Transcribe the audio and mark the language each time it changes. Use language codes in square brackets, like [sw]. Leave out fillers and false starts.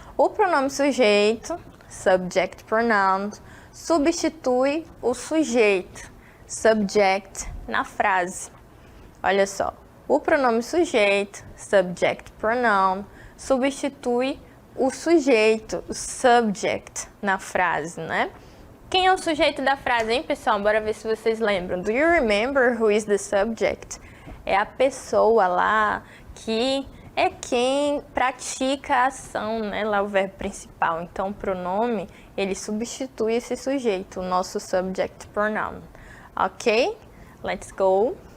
[pt] O pronome sujeito, subject pronouns, substitui o sujeito, subject, na frase. Olha só, o pronome sujeito, subject pronoun, substitui o sujeito, o subject, na frase, né? Quem é o sujeito da frase, hein, pessoal? Bora ver se vocês lembram. [en] Do you remember who is the subject? [pt] É a pessoa lá que é quem pratica a ação, né? Lá o verbo principal. Então, o pronome, ele substitui esse sujeito, o nosso subject pronoun. Ok? [en] Let's go.